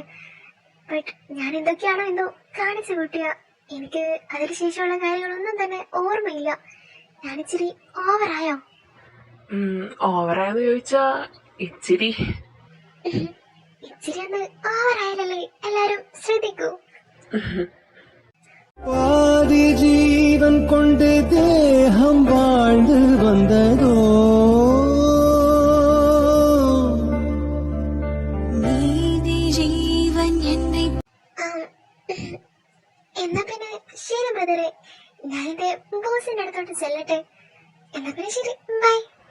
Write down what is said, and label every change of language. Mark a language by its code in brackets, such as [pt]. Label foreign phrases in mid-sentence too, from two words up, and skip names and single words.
[ml] ബട്ട് ഞാൻ എന്തൊക്കെയാണോ എന്തോ കാണിച്ചു കൂട്ടിയ. എനിക്ക് അതിന് ശേഷമുള്ള കാര്യങ്ങളൊന്നും തന്നെ ഓർമ്മയില്ല. ഞാനിച്ചിരി ഓവറായോ? ഓവറായെന്ന് ചോദിച്ചാ ഇച്ചിരി. ഇച്ചിരി ഒന്ന് ഓവറായാലല്ലേ എല്ലാരും ശ്രദ്ധിക്കൂ. [ta] பாதி ஜீவன் கொண்டு தேகம் வாழ்ந்து வந்ததோ, [ml] നീതി ജീവൻ എന്നെ. എന്നാ പിന്നെ ശരി ബ്രദറെ, ഞാൻ എന്റെ ബോസിന്റെ അടുത്തോട്ട് ചെല്ലട്ടെ. എന്നാ പിന്നെ ശരി, ബൈ.